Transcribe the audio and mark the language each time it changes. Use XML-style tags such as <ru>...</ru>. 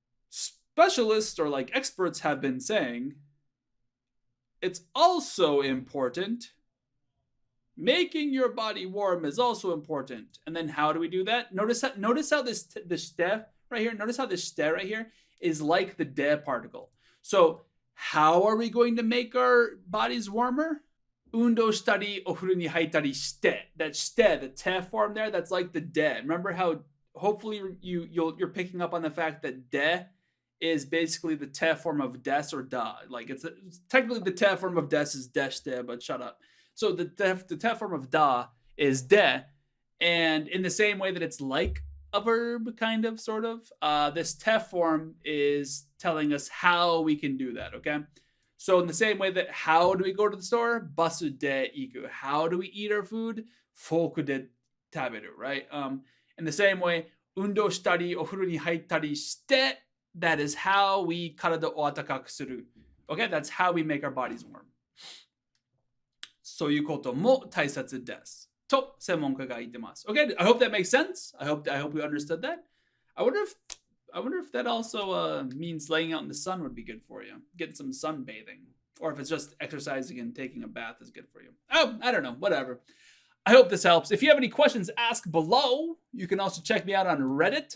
<en>Specialists or like experts have been saying, it's also important. Making your body warm is also important. And then how do we do that? Notice how this shite right here, notice how this shite right here is like the de particle. So how are we going to make our bodies warmer?</en> <ja>運動したり、お風呂に入ったりして.</ja> <en>That shite, the te form there, that's like the de. Remember how hopefully you're picking up on the fact that de is basically the te form of des or da. Like it's technically the te form of des is deshte, but shut up. So the te form of da is de, and in the same way that it's like a verb, kind of, sort of, this te form is telling us how we can do that, okay? So in the same way that how do we go to the store?</en> <ja>Basu de iku.</ja> <en>How do we eat our food?</en> <ja>Foku de taberu,</ja> <en>right? In the same way,</en> <ja>undo shitari, o furu ni haittari shite,</ja> <en>that is how we</en> <ja>体を温かくする.</ja> <en>Okay, that's how we make our bodies warm.</en> <ja>そういうことも大切です。と専門家が言ってます.</ja> <en>Okay, I hope that makes sense. I hope we understood that. I wonder if that also means laying out in the sun would be good for you. Getting some sunbathing. Or if it's just exercising and taking a bath is good for you. Oh, I don't know. Whatever. I hope this helps. If you have any questions, ask below. You can also check me out on Reddit.</en>